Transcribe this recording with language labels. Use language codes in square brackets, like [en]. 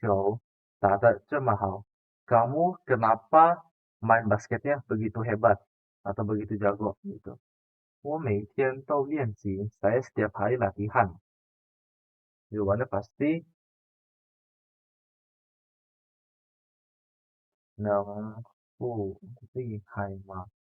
[zh] 你怎么打篮球打得这么好? [id] Kamu kenapa main basketnya begitu hebat atau begitu jago gitu. [zh] 我每天都练习, [id] saya setiap hari latihan. Jawabannya pasti [zh] 能不厉害吗?